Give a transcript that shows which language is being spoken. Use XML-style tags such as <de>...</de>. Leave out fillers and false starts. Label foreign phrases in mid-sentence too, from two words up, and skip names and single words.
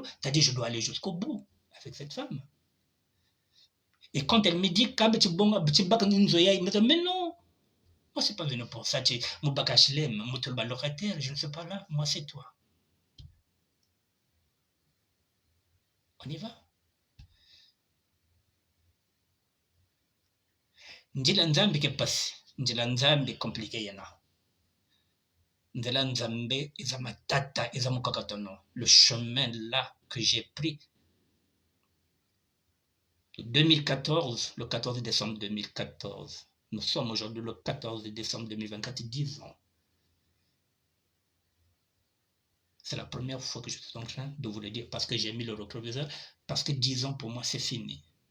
<fr>C'est-à-dire, je dois aller jusqu'au bout avec cette femme. Et quand elle me dit, mais non, moi, c'est pas venu pour ça. Mon bakachlem, mon locataire, je ne suis pas là. Moi, c'est toi. On y va.</fr> <kg>Njila nzambi ke pasi, njila nzambi compliqué yana. Njila nzambi isa matata, isa mukakatono.</kg> <fr>Le chemin là que j'ai pris, 2014, le 14 décembre 2014. Nous sommes aujourd'hui le 14 décembre 2024, 10 ans. C'est la première fois que je suis en train de vous le dire parce que j'ai mis le rétroviseur, parce que 10 ans pour moi c'est fini.</fr>